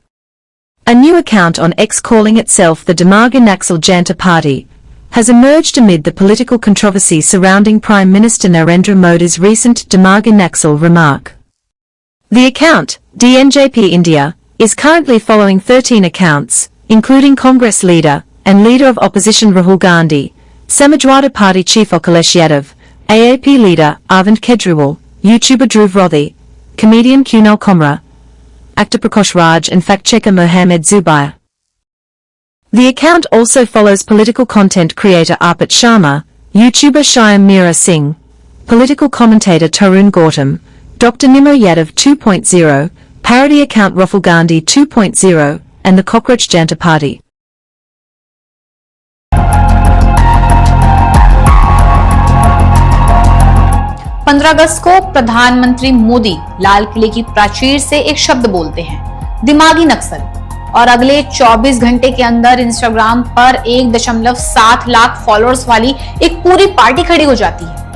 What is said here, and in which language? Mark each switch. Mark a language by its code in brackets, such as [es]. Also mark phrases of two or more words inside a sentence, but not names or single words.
[en] A new account on X calling itself the Dimag Naxal Janata Party has emerged amid the political controversy surrounding Prime Minister Narendra Modi's recent Dimag Naxal remark. The account, DNJP India, is currently following 13 accounts, including Congress leader and leader of opposition Rahul Gandhi, Samajwadi Party chief Akhilesh Yadav, AAP leader Arvind Kejriwal, YouTuber Dhruv Rodhi, comedian Kunal Komra, actor Prakash Raj and fact-checker Mohammed Zubair. The account also follows political content creator Arpit Sharma, YouTuber Shyam Meera Singh, political commentator Tarun Gautam, Dr. Nimo Yadav 2.0, parody account Rahul Gandhi 2.0, and the Cockroach Janata Party. [hi] अगस्त को प्रधानमंत्री मोदी लाल किले की प्राचीर से एक शब्द बोलते हैं, दिमागी नक्सल, और अगले 24 घंटे के अंदर इंस्टाग्राम पर 1.7 लाख फॉलोअर्स वाली एक पूरी पार्टी खड़ी हो जाती है।